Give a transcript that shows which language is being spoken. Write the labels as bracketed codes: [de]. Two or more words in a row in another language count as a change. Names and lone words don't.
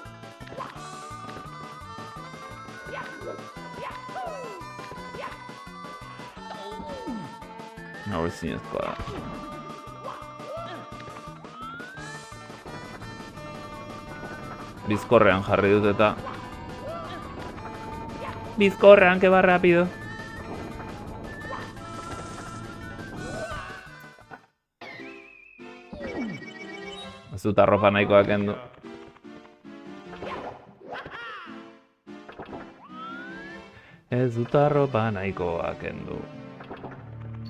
[eu] Hau ez zinezkoa da. Bizkorrean jarri dut eta... Bizkorrean, [es] que va rápido. [eu] Ez dut arropa nahikoa kendu. Ez dut arropa nahikoa kendu.